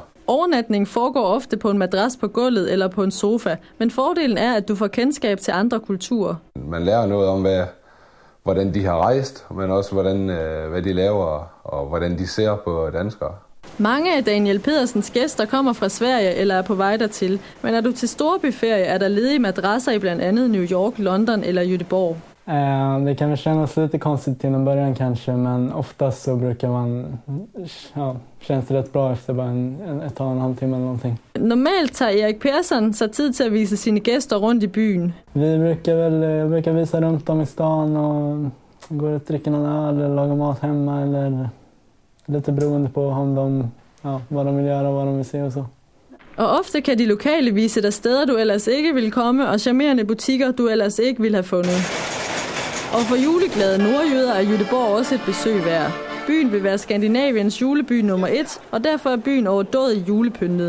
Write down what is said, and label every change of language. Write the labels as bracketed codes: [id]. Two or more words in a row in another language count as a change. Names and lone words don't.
[da] Overnatning foregår ofte på en madras på gulvet eller på en sofa, men fordelen er, at du får kendskab til andre kulturer. Man lærer noget om, hvordan de har rejst, men også hvad de laver og hvordan de ser på danskere. Mange af Daniel Pedersens gæster kommer fra Sverige eller er på vej dertil, men er du til storbyferie, er der ledige madrasser i blandt andet New York, London eller Göteborg. [sv] Det kan väl kännas lite konstigt till en början kanske, men oftast så brukar känns det rätt bra efter bara ett och en halv timme eller någonting. [da] Normalt tager Erik Persson sig tid til at vise sine gæster rundt i byen. [sv] Jag brukar visa runt om i stan och gå och dricka någon öl eller laga mat hemma eller lite beroende på vad de vill göra och vad de vill se och så. [da] Og ofte kan de lokale vise dig steder, du ellers ikke ville komme, og charmerende butikker, du ellers ikke ville have fundet. Og for juleglade nordjyder er Göteborg også et besøg værd. Byen vil være Skandinaviens juleby nummer 1, og derfor er byen overdådig julepyntet.